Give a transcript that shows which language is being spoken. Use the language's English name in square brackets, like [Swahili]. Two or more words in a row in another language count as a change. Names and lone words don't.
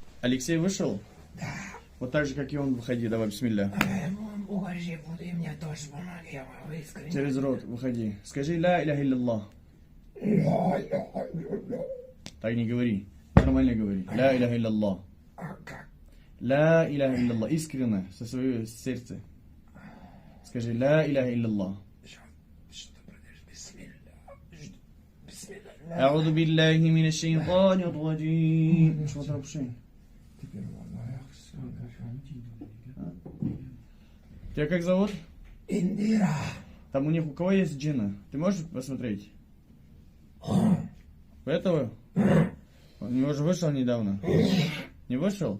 [Russian] Алексей вышел? Да. Вот так же, как и он, выходи. Давай, бисмилля. Угожи буду, и мне тоже помоги, я вам искренне. Через рот выходи. Скажи [Arabic] لا إله إلا الله. [Russian] Так не говори. Нормально говори. [Arabic] لا إله إلا الله. [Russian] А как? [Arabic] لا إله إلا الله. [Russian] Искренне, со своего сердца. Скажи [Arabic] لا إله إلا الله. [Russian] Что, подожди, [Arabic] بسم الله. بسم الله. أعوذ بالله من الشيطان الرجيم. شو ضرب شيء؟ [Russian] Теперь можно. Тебя как зовут? Индира. Там у них у кого есть джинна? Ты можешь посмотреть? У этого? У него же вышел недавно. Не вышел?